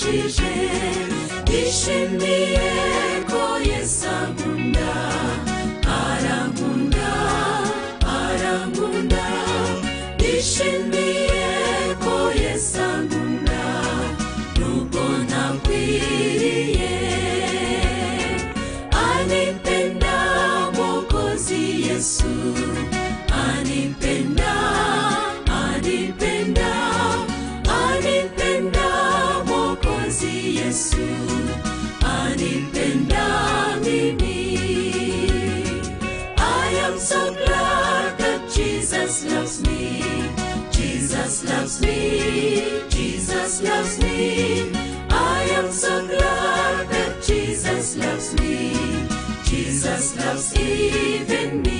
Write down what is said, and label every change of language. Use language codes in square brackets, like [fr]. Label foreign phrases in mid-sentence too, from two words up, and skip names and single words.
[rw] yeje ishimiye ko Yesu ankunda arankunda arankunda ishimiye ko Yesu ankunda nubwo ntakwiriye [sw] anipenda Mwokozi Yesu anipenda anipenda anipenda Mwokozi Yesu anipenda mimi. [en] I am so glad that Jesus loves me. Jesus loves me. Jesus loves me. I am so glad that Jesus loves me. Jesus loves even me.